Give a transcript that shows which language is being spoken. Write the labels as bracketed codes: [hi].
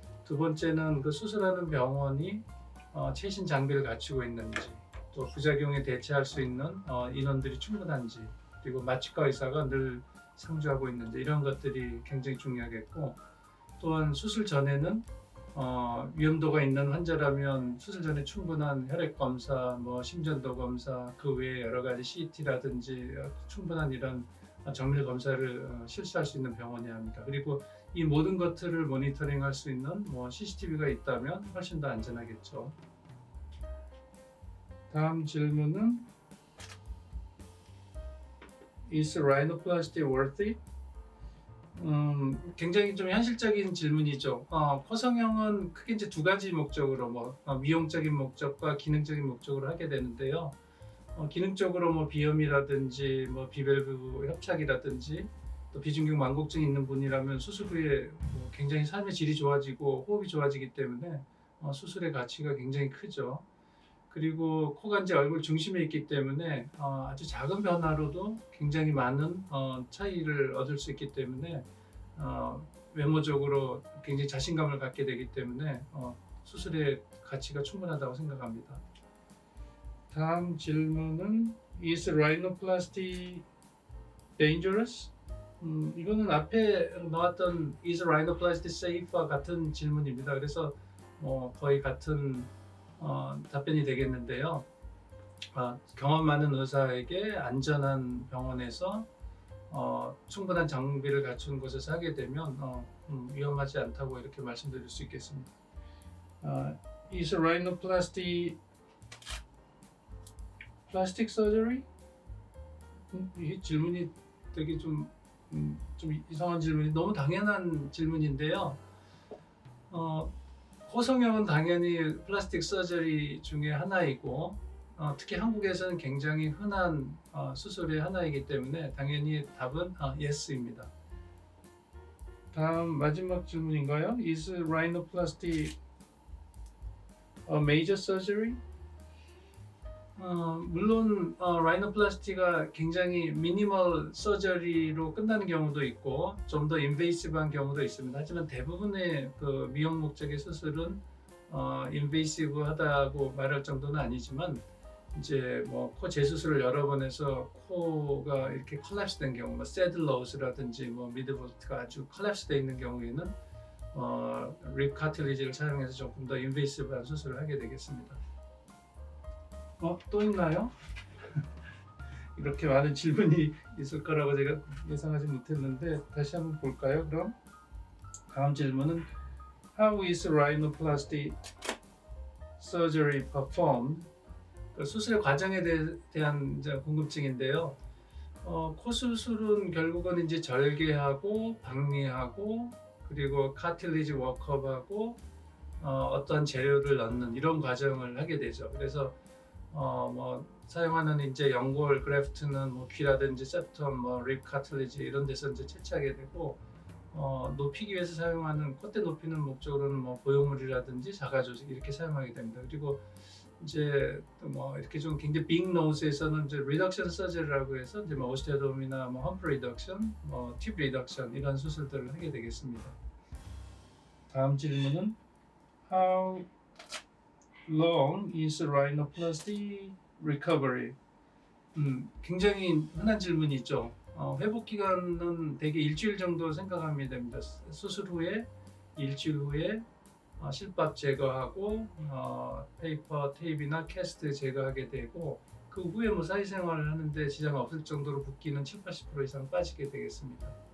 [ko] 두 번째는 그 수술하는 병원이 최신 장비를 갖추고 있는지, 또 부작용에 대처할 수 있는 인원들이 충분한지, 그리고 마취과 의사가 늘 상주하고 있는지, 이런 것들이 굉장히 중요하겠고, 또한 수술 전에는 위험도가 있는 환자라면 수술 전에 충분한 혈액 검사, 심전도 검사, 그 외에 여러 가지 CT라든지 충분한 이런 정밀 검사를 실시할 수 있는 병원이어야 합니다. 그리고 이 모든 것들을 모니터링할 수 있는 CCTV가 있다면 훨씬 더 안전하겠죠. 다음 질문은 [en] Is rhinoplasty worth it? [ko] 굉장히 좀 현실적인 질문이죠. 코 성형은 크게 이제 두 가지 목적으로 미용적인 목적과 기능적인 목적으로 하게 되는데요. 기능적으로 비염이라든지 비밸브 협착이라든지 또 비중격 만곡증이 있는 분이라면 수술 후에 굉장히 삶의 질이 좋아지고 호흡이 좋아지기 때문에 수술의 가치가 굉장히 크죠. 그리고 코가 이제 얼굴 중심에 있기 때문에 아주 작은 변화로도 굉장히 많은 차이를 얻을 수 있기 때문에 외모적으로 굉장히 자신감을 갖게 되기 때문에 수술의 가치가 충분하다고 생각합니다. 다음 질문은 [en] Is rhinoplasty dangerous? [ko] 이거는 앞에 나왔던 [en] Is rhinoplasty safe [ko] 와 같은 질문입니다. 그래서 거의 같은 답변이 되겠는데요. 경험 많은 의사에게 안전한 병원에서 충분한 장비를 갖춘 곳에서 하게 되면 위험하지 않다고 이렇게 말씀드릴 수 있겠습니다. [en] Is rhinoplasty plastic surgery? [ko] 이 질문이 되게 좀 이상한 질문이 너무 당연한 질문인데요. 코 성형은 당연히 플라스틱 서저리 중에 하나이고 특히 한국에서는 굉장히 흔한 수술의 하나이기 때문에 당연히 답은 yes입니다. 다음 마지막 질문인가요? [en] Is rhinoplasty a major surgery? [ko] 물론 라이노플라스티가 굉장히 미니멀 서저리로 끝나는 경우도 있고 좀 더 인베이시브한 경우도 있습니다. 하지만 대부분의 그 미용 목적의 수술은 인베이시브하다고 말할 정도는 아니지만 이제 뭐 코 재수술을 여러 번 해서 코가 이렇게 컬랩스된 경우, 뭐 새들로스라든지 뭐 미드볼트가 아주 컬랩스되어 있는 경우에는 립 카틸리지를 사용해서 조금 더 인베이시브한 수술을 하게 되겠습니다. 또 있나요? 이렇게 많은 질문이 있을 거라고 제가 예상하지 못했는데 다시 한번 볼까요? 그럼 다음 질문은 [en] How is rhinoplasty surgery performed? [ko] 수술의 과정에 대한 이제 궁금증인데요. 코 수술은 결국은 이제 절개하고 박리하고 그리고 카틸리지 워크업하고 어떤 재료를 넣는 이런 과정을 하게 되죠. 그래서 뭐 사용하는 이제 연골 그래프트는 뭐 귀라든지 septum, 뭐 립 카틸리지 이런 데서 이제 채취하게 되고 높이기 위해서 사용하는 콧대 높이는 목적으로는 뭐 보형물이라든지 자가 조직 이렇게 사용하게 됩니다. 그리고 이제 뭐 이렇게 좀 굉장히 빅 노즈에서는 이제 리덕션 서저리라고 해서 이제 뭐 오스테오tom이나 뭐 험프 리덕션, 뭐 팁 리덕션 이런 수술들을 하게 되겠습니다. 다음 질문은 [en] How long is rhinoplasty recovery? [ko] 굉장히 흔한 질문이죠. 회복 기간은 대개 일주일 정도 생각하면 됩니다. 수술 후에 일주일 후에 실밥 제거하고 페이퍼, 테이프나 캐스트 제거하게 되고 그 후에 뭐 사회생활을 하는데 지장 없을 정도로 붓기는 70-80% 이상 빠지게 되겠습니다.